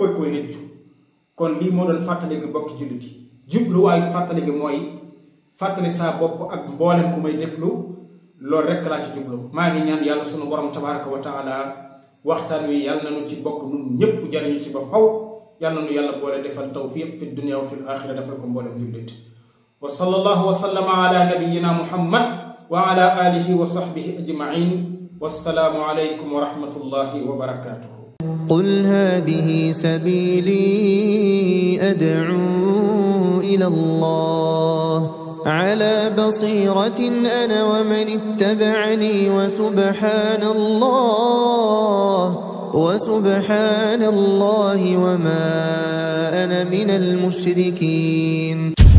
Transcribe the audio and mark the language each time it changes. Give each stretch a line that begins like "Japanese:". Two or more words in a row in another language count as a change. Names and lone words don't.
Wolof: koy rëccu kon lii moo doon fàttali gi bokki jullit yi jubluwaayu fàttali gi mooy fàttali saa bopp ak mboolem ku may déglu loolu rekk laa ci jublu maa ngi ñaan yàlla sunu borom
Arabic: تبارك وتعالى
Wolof: waxtaan wi yàlla na nu ci bokk nun ñépp jariñu ci ba faw yàlla nu yàlla boole defal tawfiq
Arabic: في الدنيا وفي الآخرة
Wolof: defal ko mboolem jullit
Arabic: وصلى الله وسلم على نبينا محمد وعلى آله وصحبه أجمعين والسلام عليكم ورحمة الله وبركاته قل هذه سبيلي أدعو إلى الله على بصيرة أنا ومن اتبعني وسبحان الله وما أنا من المشركين